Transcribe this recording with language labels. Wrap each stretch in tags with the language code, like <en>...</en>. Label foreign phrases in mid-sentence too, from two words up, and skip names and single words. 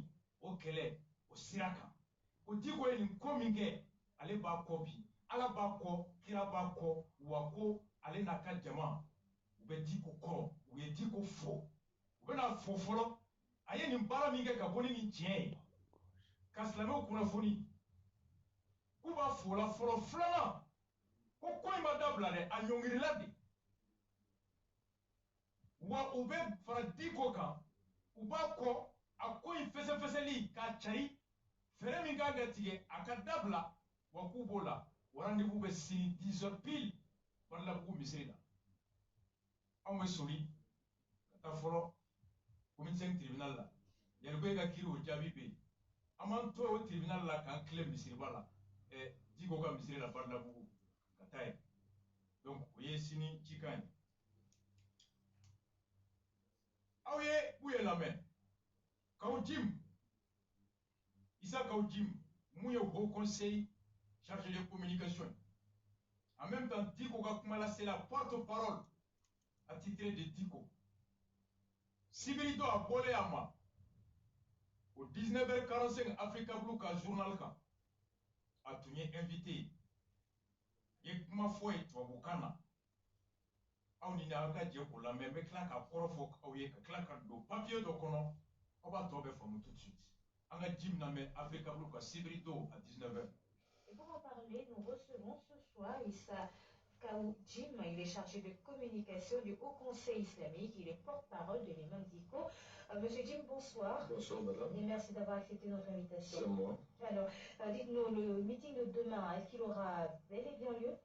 <bm>o kɛlɛ o sira kan ko Diko ye nin ko min kɛ ale b'a kɔ bi Ala b'a kɔ kira b'a kɔ wa ko ale n'a ka jama u bɛ Diko kɔrɔ u ye Diko fo u bɛna fo fɔlɔ a ye nin baara min kɛ ka bɔ ni nin tiɲɛ ye ka silamɛw kunnafoni k'u b'a fo la fɔlɔ filanan ko ko in ma dabila dɛ a ɲɔngirila de wa u bɛ fara Diko kan u b'a kɔ a ko in fɛsɛfɛsɛli k'a cari fɛɛrɛ min kan ka tigɛ a ka dabila wa k'u b'o la o rendez-vous bɛ sini</bm> <fr>10 heures pile</fr> <bm>Badalabugu misiri la anw bɛ soli ka taa fɔlɔ</bm> <fr>comité tribunal</fr> <bm>la yanni ko e ka kiiri o jaabi bɛ yen an b'an to o tribunal la k'an tilen misiriba la Diko ka misiri la Badalabugu ka taa yen donc o ye sini cikan ye aw ye Buye lamɛn Kawu Jim Issa Kawu Jim mun ye</bm> <fr>Haut Conseil chargé de communication en même temps</fr> <bm>Diko ka kuma la</bm> <fr>c'est la porte-parole attitré de Diko</fr> <bm>sibiri dɔ a bɔlen a ma o 19h45 Africa Blue ka journal kan a tun ye invité ye kuma fɔ ye tubabukan na aw ni aw ka jɛ k'o lamɛn n bɛ tila ka kɔrɔ fɔ aw ye ka tila ka don papier dɔ kɔnɔ aw b'a tɔ bɛɛ faamu</bm> <fr>tout de suite</fr> <bm>an ka Jim lamɛn Africa Blue ka sibiri dɔ</bm> <fr>à 19h. Et pour en parler, nous recevons ce soir Issa Kawu Jim. Il est chargé de communication du Haut Conseil islamique. Il est porte-parole de l'imam Diko. Monsieur Jim, bonsoir. Bonsoir, madame. Et merci d'avoir accepté notre invitation. C'est moi. Alors, dites-nous, le meeting de demain, est-ce qu'il aura bel et bien lieu?</fr>